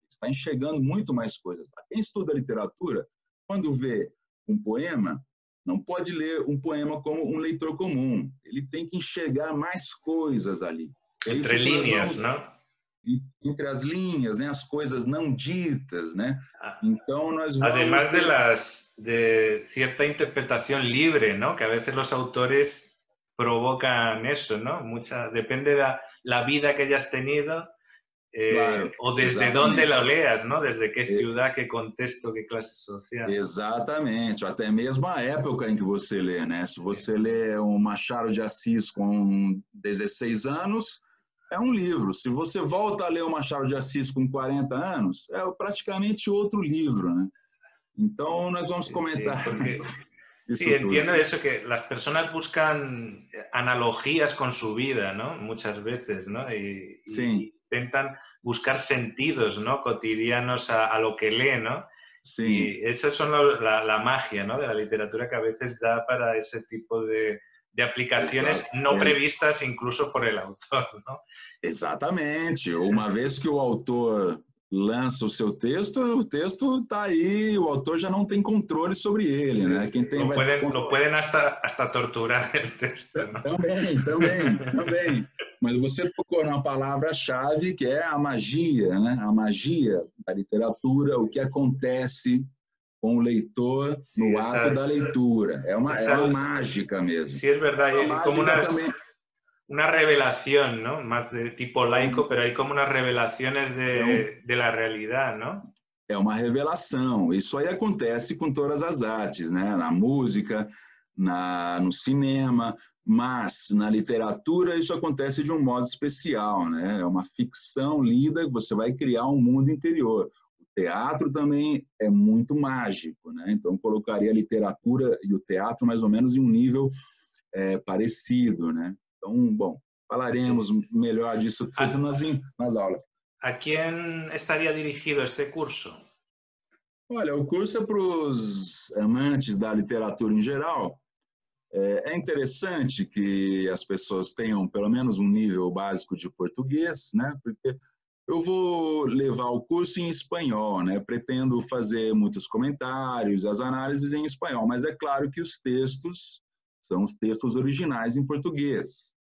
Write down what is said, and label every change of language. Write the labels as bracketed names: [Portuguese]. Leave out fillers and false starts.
[Portuguese] Está enxergando muito mais coisas. Quem estuda literatura, quando vê um poema, não pode ler um poema como um leitor comum. Ele tem que enxergar mais coisas ali. Entre linhas, não? Entre as linhas, né? As coisas não ditas, né? Então nós vamos [Spanish] además de cierta interpretación libre, ¿no? Que a veces los autores provocan eso, ¿no? Depende de la vida que hayas tenido. Claro, ou desde onde lo leas, [Portuguese] não? [Spanish] Desde que ciudad, que contexto, que classe social. [Portuguese] Exatamente, até mesmo a época em que você lê, né? Se você lê um Machado de Assis com 16 anos, é um livro. Se você volta a ler o Machado de Assis com 40 anos, é praticamente outro livro, né? Então, nós vamos comentar. [Spanish] Sí, entiendo eso, que las personas buscan analogías con su vida, ¿no? Muchas veces, ¿no? Y intentan buscar sentidos, ¿no? Cotidianos a lo que lee, ¿no? Sí. Y esas son la magia, ¿no? De la literatura que a veces da para ese tipo de aplicaciones no previstas incluso por el autor, ¿no? [Portuguese] Exatamente. Uma vez que o autor lança o seu texto, o texto está aí, o autor já não tem controle sobre ele, né? Quem tem [Spanish] lo pueden hasta torturar el texto, ¿no? [Portuguese] Também. Mas você tocou numa palavra-chave que é a magia, né? A magia da literatura, o que acontece com o leitor no ato da leitura. É uma mágica mesmo. [Spanish] Sí, es verdad. Como una revelación, ¿no? Más de tipo laico, pero hay como unas revelaciones de la realidad, ¿no? [Portuguese] É uma revelação. Isso aí acontece com todas as artes, né? Na música, no cinema, mas na literatura isso acontece de um modo especial, né? É uma ficção lida, você vai criar um mundo interior. O teatro também é muito mágico, né? Então, colocaria a literatura e o teatro mais ou menos em um nível parecido, né? Então, bom, falaremos melhor disso tudo nas aulas. [Spanish] ¿A quién estaría dirigido este curso? [Portuguese] Olha, o curso é para os amantes da literatura em geral. É interessante que as pessoas tenham pelo menos um nível básico de português, né? Porque eu vou levar o curso em espanhol, né? Pretendo fazer muitos comentários, as análises em espanhol, mas é claro que os textos são os textos originais em português.